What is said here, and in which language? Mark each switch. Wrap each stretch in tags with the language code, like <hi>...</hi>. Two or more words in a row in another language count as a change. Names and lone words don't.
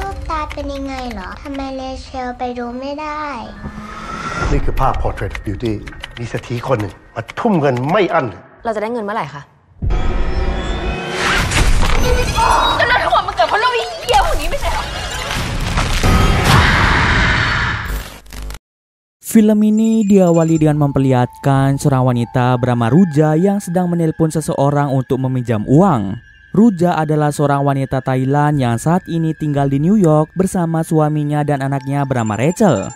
<th>ตาเป็นยังไงเหรอทำไมเลเชลไปดูไม่ได้ นี่คือภาพ Portrait of Beauty มีเศรษฐีคนหนึ่งมาทุ่มเงินไม่อั้น เราจะได้เงินเมื่อไหร่คะ ก็เรื่องทั้งหมดมันเกิดเพราะเราไอ้เหี้ยคนนี้ไม่ใช่หรอ</th> <id>Film ini diawali dengan memperlihatkan seorang wanita bernama Ruja yang sedang menelpon seseorang untuk meminjam uang. Ruja adalah seorang wanita Thailand yang saat ini tinggal di New York bersama suaminya dan anaknya bernama Rachel.</id>